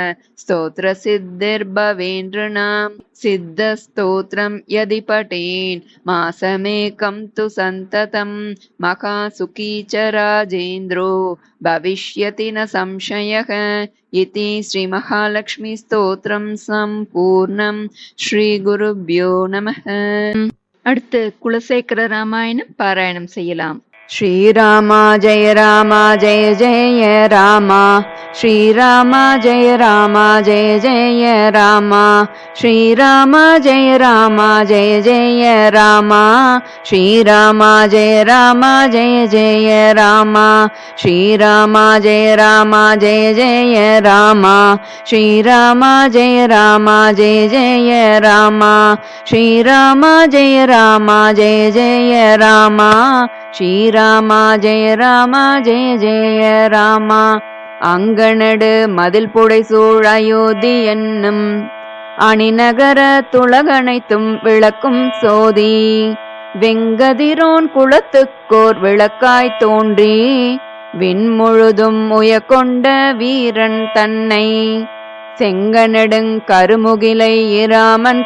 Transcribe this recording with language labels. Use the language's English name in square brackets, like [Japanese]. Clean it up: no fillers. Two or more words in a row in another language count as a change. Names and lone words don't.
[Sanskrit] स्तोत्रसिद्धिर्भवेन्नृणां सिद्धस्तोत्रं यदि पठेन् मासमेकं तु सन्ततं महासुखी च राजेन्द्रो भविष्यति न संशयः इति श्रीमहालक्ष्मीस्तोत्रं सम्पूर्णं श्रीगुरुभ्यो நமः. [Tamil] அடுத்து குலசேகர ராமாயணம் பாராயணம் செய்யலாம். [Sanskrit] श्रीरामा जय जय रामा श्रीरामा जय जय रामा श्रीरामा जय जय रामा श्रीरामा जय जय रामा श्रीरामा जय जय रामा श्रीरामा जय जय रामा श्रीरामा जय जय रामा श्रीरामा जय जय रामा [Tamil] அங்கனடு மதில் புடைசூழ் அயோத்தி என்னும் அணிநகர துலகனைத்தும் விளக்கும் சோதி வெங்கதிரோன் குலத்துக்கோர் விளக்காய் தோன்றி விண்முழுதும் உயக்கொண்ட வீரன் தன்னை செங்கனெடுங் கருமுகிலை இராமன்